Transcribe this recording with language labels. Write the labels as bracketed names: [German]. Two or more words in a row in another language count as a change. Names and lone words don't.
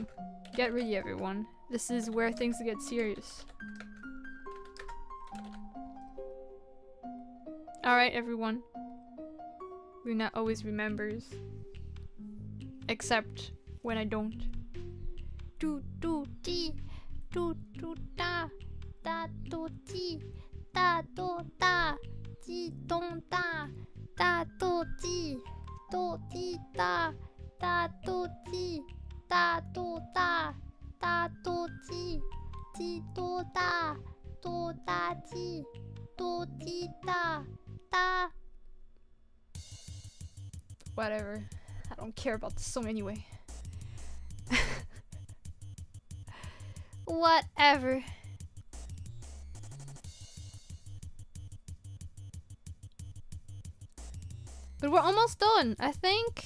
[English] Get ready, everyone. This is where things get serious. Alright, everyone. Luna always remembers. Except when I don't. Do do ti do do da da do ti da do da ti don da da do ti da da do ti da do da ti do da ti do ti da. Whatever. I don't care about the song anyway. Whatever. But we're almost done, I think.